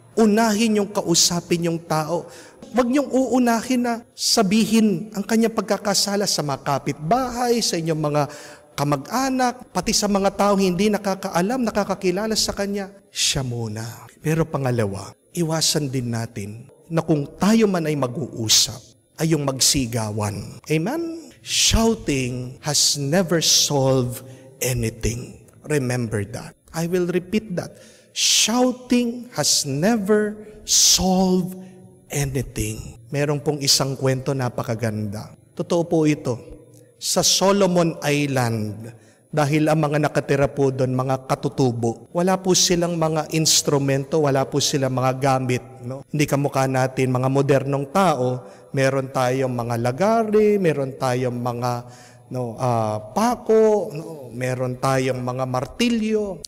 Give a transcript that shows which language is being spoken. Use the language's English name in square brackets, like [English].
[Filipino] Unahin yung kausapin yung tao. Huwag niyong uunahin na sabihin ang kanyang pagkakasala sa mga kapitbahay, sa inyong mga kamag-anak, pati sa mga tao hindi nakakaalam, nakakakilala sa kanya. Siya muna. Pero pangalawa, iwasan din natin na kung tayo man ay mag-uusap, ay yung magsigawan. Amen? [English] Shouting has never solved anything. Remember that. I will repeat that. Shouting has never solved anything. [Filipino] Meron pong isang kwento napakaganda. Totoo po ito. Sa Solomon Island, dahil ang mga nakatira po doon, mga katutubo, wala po silang mga instrumento, wala po silang mga gamit. No? Hindi kamukha natin, mga modernong tao, meron tayong mga lagari, meron tayong mga pako, meron tayong mga martilyo.